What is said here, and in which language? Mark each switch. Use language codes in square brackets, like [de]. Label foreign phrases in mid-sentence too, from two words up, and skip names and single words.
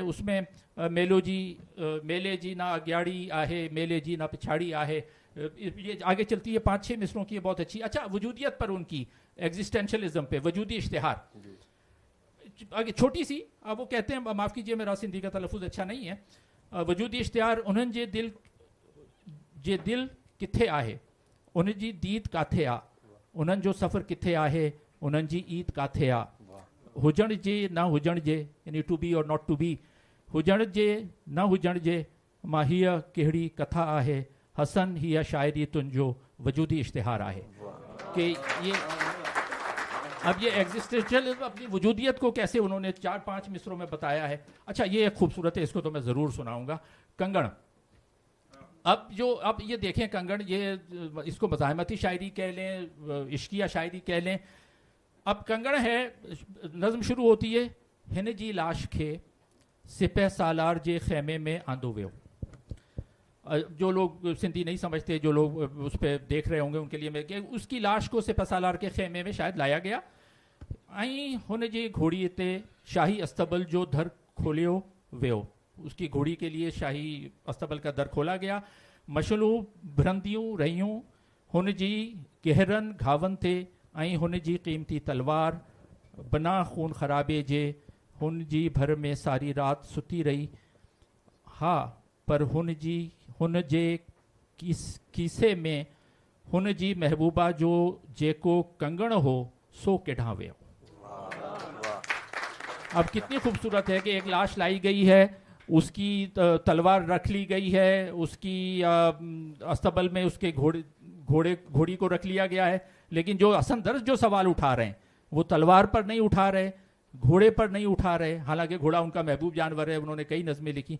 [sd] उसमें मेलो जी मेले जी ना अग्याड़ी आहे, मेले जी ना पिछाड़ी आहे, [ur] یہ آگے چلتی ہے 5-6 مصرعوں کی، بہت اچھی. اچھا، وجودیت پر ان کی، ایگزسٹینشلزم پے، وجودی اشتہار، آگے چھوٹی سی، وہ کہتے ہیں، معاف کیجیے میرا سندھی کا تلفظ اچھا نہیں ہے، وجودی اشتہار، انهن [sd] जे दिल किथे आहे, उन्हनि जी दीद काथे आ, उन्हनि जो सफ़र किथे आहे, उन्हनि जी ईद काथे आ, हुजण जे न हुजण जे, [en] यानी to be or not to be, [sd] हुजण जे न हुजण जे, मां हीअ कहिड़ी कथा आहे, हसन हीअ शायरी तुंहिंजो वजूदी इश्तिहार आहे। [ur] کہ یہ اب یہ ایگزسٹینشل اپنی وجودیت کو کیسے انہوں نے 4-5 مصرعوں میں بتایا ہے. اچھا، یہ ایک خوبصورت ہے، اس کو تو میں ضرور سناؤں گا۔ کنگڻ، اب یہ دیکھیں، کنگڻ، یہ اس کو مزاحمتی شاعری کہہ لیں، عشقیہ شاعری کہہ لیں. اب کنگڻ ہے، نظم شروع ہوتی ہے, [sd] हिन जी लाश खे सिपह सालार जे खेमे में आंदो वियो। [ur] جو لوگ سندھی نہیں سمجھتے، جو لوگ اس پر دیکھ رہے ہوں گے، ان کے لیے میں کہ اس کی لاش کو سپہ سالار کے خیمے میں شاید لایا گیا. [sd] ऐं हुन जी घोड़ीअ ते शाही अस्तबल जो दर खोलियो वियो, [ur] اس کی گھوڑی کے لیے شاہی اصطبل کا در کھولا گیا. [sd] मशलू भ्रंदियूं रहियूं, हुन जी गहरन घावन थे ऐं हुन जी क़ीमती तलवार बना खून ख़राबे जे हुन जी भर में सारी रात सुती रही। हा पर हुन जे कीसे में हुन जी महबूबा जो जेको कंगण हो सो किढां वियो। [ur] اب کتنی خوبصورت ہے کہ ایک لاش لائی گئی ہے، اس کی تلوار رکھ لی گئی ہے، اس کی اصطبل میں اس کے گھوڑی کو رکھ لیا گیا ہے، لیکن جو حسن درج جو سوال اٹھا رہے ہیں وہ تلوار پر نہیں اٹھا رہے، گھوڑے پر نہیں اٹھا رہے، حالانکہ گھوڑا ان کا محبوب جانور ہے، انہوں نے کئی نظمیں لکھی.